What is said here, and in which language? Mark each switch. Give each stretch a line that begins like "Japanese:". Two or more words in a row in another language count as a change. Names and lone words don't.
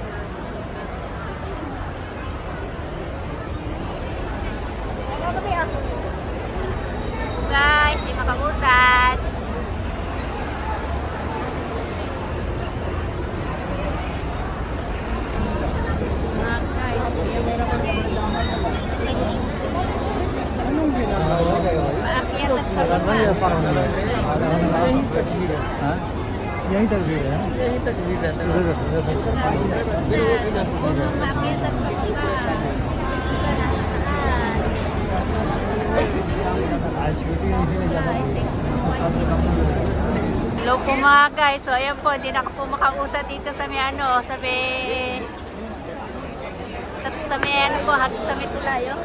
Filipino: Guys, hindi makausad. Anong ginagawa kayo? Maakyat at pababa.
Hindi: यही तस्वीर है। हाँ? यही तस्वीर है। यही तस्वीर है।
Filipino: Maakyat at pababa.
Hindi: आज शूटिंग
Filipino: Hello po mga guys. So ayan po, hindi na po makausap dito sa may ano, sa may ano po, sa may tulay, oh.